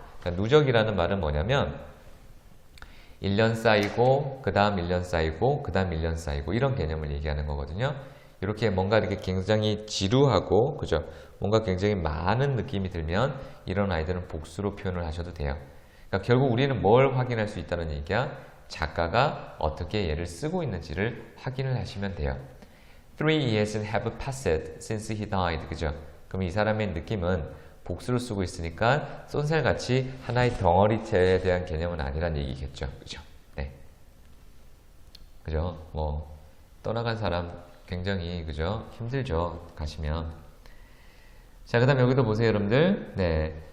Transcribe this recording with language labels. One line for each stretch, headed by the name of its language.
Korean: 누적이라는 말은 뭐냐면 1년 쌓이고 그 다음 1년 쌓이고 그 다음 1년 쌓이고 이런 개념을 얘기하는 거거든요. 이렇게 뭔가 이렇게 굉장히 지루하고 그죠? 뭔가 굉장히 많은 느낌이 들면 이런 아이들은 복수로 표현을 하셔도 돼요. 그러니까 결국 우리는 뭘 확인할 수 있다는 얘기야? 작가가 어떻게 얘를 쓰고 있는지를 확인을 하시면 돼요.
English: 3 years have passed since he died.
Korean: 그죠? 그럼 이 사람의 느낌은 복수를 쓰고 있으니까 쏜살같이 하나의 덩어리체에 대한 개념은 아니란 얘기겠죠. 그죠? 네. 그죠? 뭐, 떠나간 사람 굉장히 그죠? 힘들죠. 가시면. 자, 그다음 여기도 보세요, 여러분들. 네.